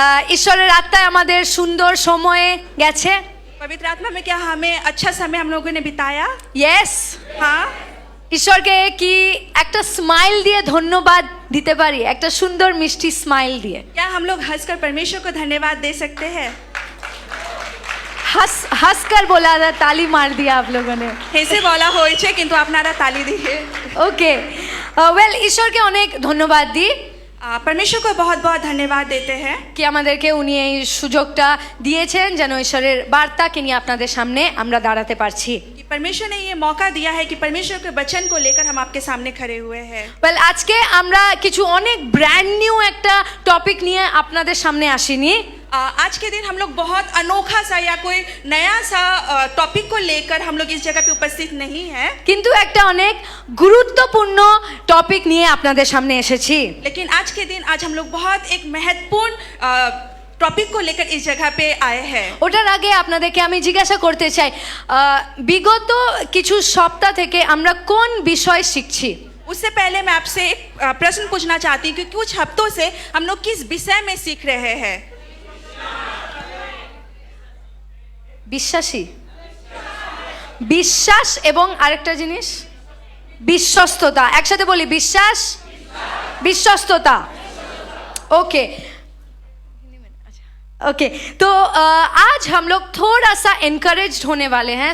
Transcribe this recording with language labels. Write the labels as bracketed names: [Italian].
[Bangla] ঈশ্বরের আত্মায় আমাদের সুন্দর সময়ে গেছে। [Hindi] पवित्र आत्मा में क्या हमें अच्छा समय हम लोगों ने बिताया? [English] Yes. [Hindi] हाँ। [Bangla] ঈশ্বরকে কি একটা স্মাইল দিয়ে ধন্যবাদ দিতে পারি? একটা সুন্দর মিষ্টি স্মাইল দিয়ে। [Hindi] क्या हम लोग हंसकर परमेश्वर को धन्यवाद दे सकते हैं? हंसकर बोला था, ताली मार दिया आप लोगों ने। [Bangla] হেসে বলা হয়েছে কিন্তু আপনারা তালি দিয়ে। ওকে ওয়েল, ঈশ্বরকে অনেক ধন্যবাদ দিই। [Hindi] परमेश्वर को बहुत बहुत धन्यवाद देते हैं [Bangla] কি আমাদেরকে উনি এই সুযোগটা দিয়েছেন যেন ঈশ্বরের বার্তাকে নিয়ে আপনাদের সামনে আমরা দাঁড়াতে পারছি। [Hindi] कि परमेश्वर ने ये मौका दिया है कि परमेश्वर के वचन को लेकर हम आपके सामने खड़े हुए हैं। [Bangla] ওয়েল, আজকে আমরা কিছু অনেক ব্র্যান্ড নিউ একটা টপিক নিয়ে আপনাদের সামনে আসিনি। [Hindi] आज के दिन हम लोग बहुत अनोखा सा या कोई नया सा टॉपिक को लेकर हम लोग इस जगह पे उपस्थित नहीं हैं, [Bangla] কিন্তু একটা অনেক গুরুত্বপূর্ণ টপিক নিয়ে আপনাদের সামনে এসেছি। [Hindi] लेकिन आज के दिन आज हम लोग बहुत एक महत्वपूर्ण टॉपिक को लेकर इस जगह पे आए हैं। [Bangla] ওটার আগে আপনাদেরকে আমি জিজ্ঞাসা করতে চাই, বিগত কিছু সপ্তাহ থেকে আমরা কোন বিষয় শিখছি? [Hindi] उससे पहले मैं आपसे एक प्रश्न पूछना चाहती हूँ कि कुछ हफ्तों से हम लोग किस विषय में सीख रहे हैं? [Bangla] বিশ্বাসী, বিশ্বাস এবং আরেকটা জিনিস বিশ্বস্ততা। একসাথে বলি, বিশ্বাস, বিশ্বস্ততা। [Hindi] ओके ओके, तो आज हम लोग थोड़ा सा एनकरेज्ड होने वाले हैं।